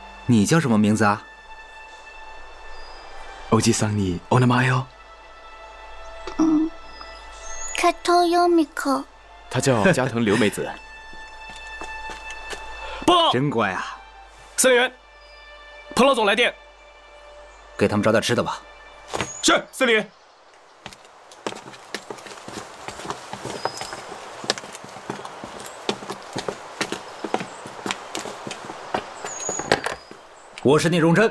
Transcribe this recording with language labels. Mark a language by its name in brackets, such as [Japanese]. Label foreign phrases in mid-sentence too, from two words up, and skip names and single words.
[Chinese] 你叫什么名字啊？ [Japanese] おじさんにお名前を。 [Chinese] 加藤由美子。她叫加藤留美子。报告，真乖啊！司令员，彭老总来电，给他们找点吃的吧。是，司令员。我是聂荣臻。